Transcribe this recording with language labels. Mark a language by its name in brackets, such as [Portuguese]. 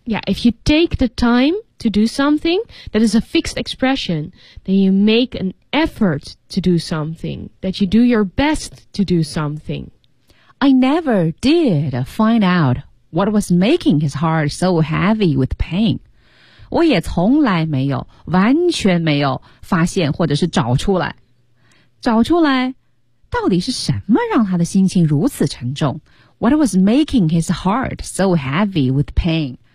[English] Yeah, if you take the time to do something, that is a fixed expression, then you make anEffort to do something, that you do your best to do something. I never did find out what was making his heart so heavy with pain. [Chinese] 我也从来没有，完全没有发现或者是找出来。找出来，到底是什么让他的心情如此沉重？ [English] What was making his heart so heavy with pain?